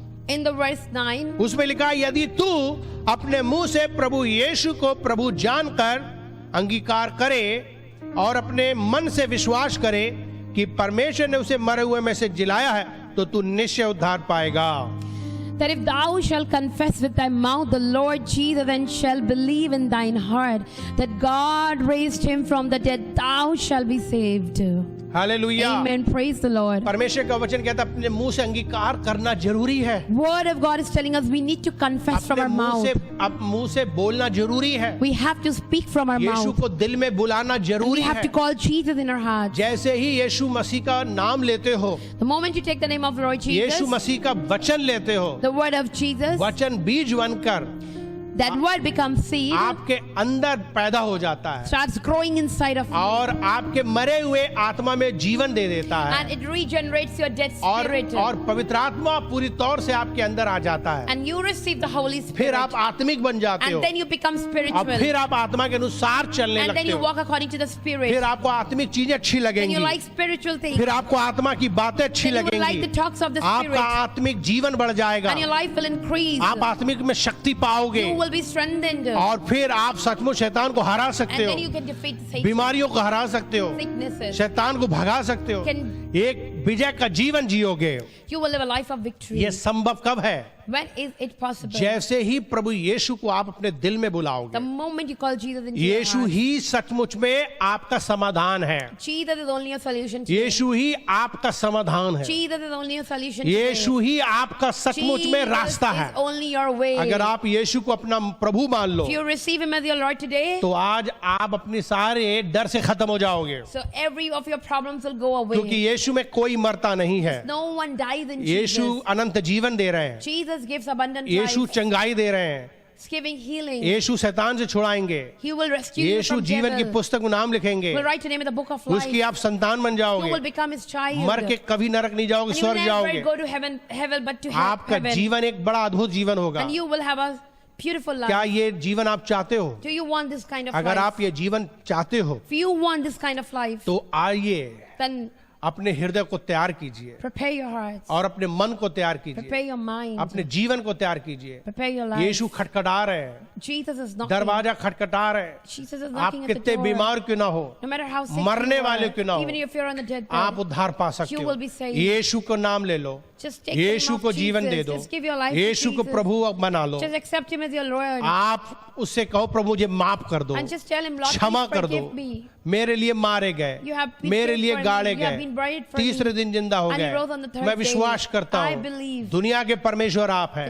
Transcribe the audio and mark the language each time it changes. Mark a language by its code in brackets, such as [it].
[en] In the verse 9. [hi] उसमें लिखा है, यदि तू अपने मुंह से प्रभु यीशु को प्रभु जानकर अंगीकार करे और अपने मन से विश्वास करे कि परमेश्वर ने उसे मरे हुए में से जिलाया है, तो तू निश्चय उद्धार पाएगा। [en] that if thou shalt confess with thy mouth the Lord Jesus and shalt believe in thine heart that God raised him from the dead, thou shalt be saved. [hi] Hallelujah. [en] Amen. Praise the Lord. [hi] परमेश्वर का वचन कहता है अपने मुंह से अंगीकार करना जरूरी है। [en] Word of God is telling us we need to confess from [hi] अपने [en] our mouth. [hi] मुंह से बोलना जरूरी है। [en] We have to speak from our [hi] Yeshu [en] mouth. [hi] को दिल में बुलाना [en] We [hi] जरूरी [en] have [hi] है। [en] to call Jesus in our hearts. [hi] जैसे ही यीशु मसीह का नाम लेते हो, [en] The moment you take the name of the Lord Jesus, [hi] यीशु मसीह का वचन लेते हो, [en] the word of Jesus, [hi] वचन बीज बनकर [en] that word becomes seed, [hi] आपके अंदर पैदा हो जाता है [en] starts growing inside of you, [hi] और आपके मरे हुए आत्मा में जीवन दे देता [en] and [hi] है [en] it regenerates your dead [hi] और [en] spirit. [hi] पवित्र आत्मा पूरी तौर से आपके अंदर आ जाता है। [en] And you receive the Holy [hi] फिर [en] Spirit. [hi] आप आत्मिक बन जाते हो [en] And then you become [hi] और [en] spiritual. [hi] फिर आप आत्मा के अनुसार चलने [en] And then [hi] लगते [en] you [hi] हो। [en] walk according to the Spirit. [hi] फिर आपको आत्मिक चीजें अच्छी [en] Then [hi] लगेंगी, [en] you like spiritual things. [hi] फिर आपको आत्मा की बातें अच्छी [en] Then you will like [hi] लगेंगी, [en] the talks of the [hi] आपका [en] Spirit. [hi] आत्मिक जीवन बढ़ जाएगा, [en] And your life will increase. [hi] आप आत्मिक में शक्ति पाओगे [en] You will be strengthened. [hi] और फिर आप सचमुच शैतान को हरा सकते [en] And [hi] हो, [en] then you can defeat Satan. [hi] बीमारियों को हरा सकते हो, [en] Sicknesses. [hi] शैतान को भगा सकते हो, [en] Can- [hi] एक विजय का जीवन जियोगे। [en] You will live a life of victory. [hi] ये संभव कब है? [en] When is it possible? [hi] जैसे ही प्रभु यीशु को आप अपने दिल में [en] The [hi] बुलाओगे। [en] moment you call Jesus into your [hi] Yeshu [en] heart. [hi] ही सचमुच में आपका समाधान है, [en] Jesus is only a solution today. [hi] यीशु ही आपका समाधान है, [en] Jesus is only a solution today. [hi] यीशु ही आपका सचमुच में रास्ता [en] Jesus [hi] है। [en] is only your way. [hi] अगर आप यीशु को अपना प्रभु मान लो [en] If you receive him as your Lord today, [hi] तो आज आप अपने सारे डर से खत्म हो जाओगे, [en] so every of your problems will go away. [hi] क्योंकि यीशु में कोई मरता नहीं है। [en] No one dies in [hi] Yeshu [en] Jesus. [hi] अनंत जीवन दे रहे हैं, [en] Jesus gives abundant [hi] यीशु [en] life. [hi] चंगाई दे रहे हैं, [en] He's giving healing. [hi] यीशु शैतान से छुड़ाएंगे, [en] He will rescue you [hi] Yeshu [en] from [hi] जीवन की [en] devil. [hi] पुस्तक में नाम लिखेंगे, [en] He will write your name in the book of life. [hi] उसकी आप संतान बन [en] You [hi] जाओगे, [en] will become his child. [hi] मर के कभी नरक नहीं जाओगे, [en] And you will [hi] स्वर्ग [en] never [hi] जाओगे। [en] go to heaven but to [hi] आपका [en] heaven. [hi] जीवन एक बड़ा अद्भुत जीवन होगा। [en] And you will have a beautiful [hi] क्या [en] life. [hi] ये जीवन आप चाहते हो? [en] Do you want this kind of [hi] अगर [en] life? [hi] आप ये जीवन चाहते हो [en] If you want this kind of life, [hi] तो आइए [en] then [hi] अपने हृदय को तैयार कीजिए [en] prepare your hearts. [hi] और अपने मन को तैयार [en] Prepare [hi] कीजिए, [en] your mind. [hi] अपने जीवन को तैयार कीजिए। [en] Prepare your life. [hi] यीशु खटखटा रहे हैं, [en] Jesus is knocking. [hi] दरवाजा खटखटा रहे हैं। [en] Jesus is [hi] आप [en] knocking at the [hi] कितने [en] door. [hi] बीमार क्यों ना हो, [en] No matter how sick [hi] मरने [en] you [hi] वाले [en] are, [hi] क्यों ना हो, [en] even if you're on the dead [hi] आप [en] bed, [hi] उद्धार पा सकते [en] You [hi] हो। [en] will be saved. [hi] यीशु को नाम ले लो, [en] just take the name [hi] Yeshu [en] of [hi] को जीवन दे [en] Jesus. [hi] दो, [en] Just give your life to [hi] यीशु को [en] Jesus. [hi] प्रभु बना लो। [en] Just accept him as your Lord. [hi] आप उससे कहो प्रभु मुझे माफ कर दो, [en] And just tell him, Lord, [hi] क्षमा [en] please [hi] कर दो, [en] forgive me. [hi] मेरे लिए मारे गए, [en] You have been [hi] मेरे [en] killed [hi] लिए [en] for me. [hi] गाड़े [en] You have been [hi] गए, [en] buried for me. [hi] तीसरे दिन जिंदा हो [en] And he rose on the [hi] गए। [en] third [hi] मैं विश्वास [en] day. [hi] करता [en] I [hi] हूँ [en] believe [hi] दुनिया के परमेश्वर आप हैं,